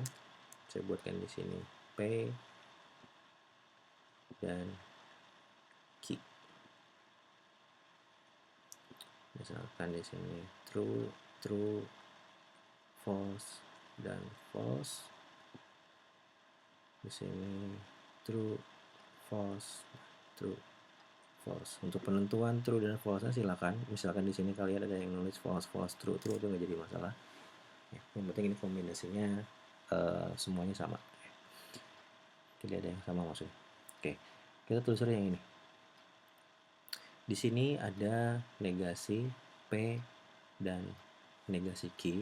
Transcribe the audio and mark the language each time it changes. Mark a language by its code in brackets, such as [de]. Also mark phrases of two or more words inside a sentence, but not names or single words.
[id] Saya buatkan di sini P dan Q. Misalkan di sini [en] true, false, [id] dan false. Di sini [en] true, false, true, false. [id] Untuk penentuan true dan false silakan. Misalkan di sini kalian ada yang nulis [en] false, true [id] itu nggak jadi masalah. Ya, yang penting ini kombinasinya semuanya sama. Tidak ada yang sama maksudnya. Oke, kita telusuri yang ini. Di sini ada negasi P dan negasi Q.